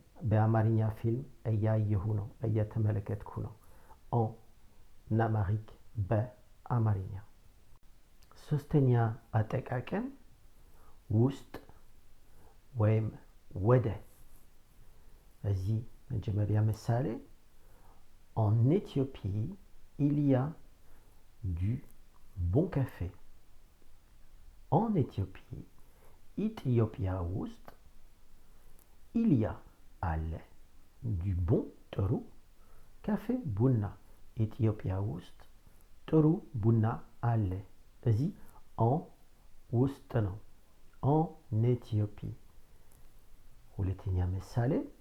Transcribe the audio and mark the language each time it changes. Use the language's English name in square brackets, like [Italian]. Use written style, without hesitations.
[Amharic] በአማርኛ ፊልም እያየሁ ነው፣ እየተመለከትኩ ነው። ኦን አማሪክ በአማርኛ። ሶስተኛ እዚህ መጀመሪያ ምሳሌ [French] En Éthiopie, il y a du bon café. En Éthiopie, [Amharic] ኢትዮጵያ ውስጥ il y a አለ du bon ጥሩ ካፌ ቡና ኢትዮጵያ ውስጥ ጥሩ ቡና አለ። እዚህ en ውስጥ ነው። En Éthiopie። ሁለተኛ ምሳሌ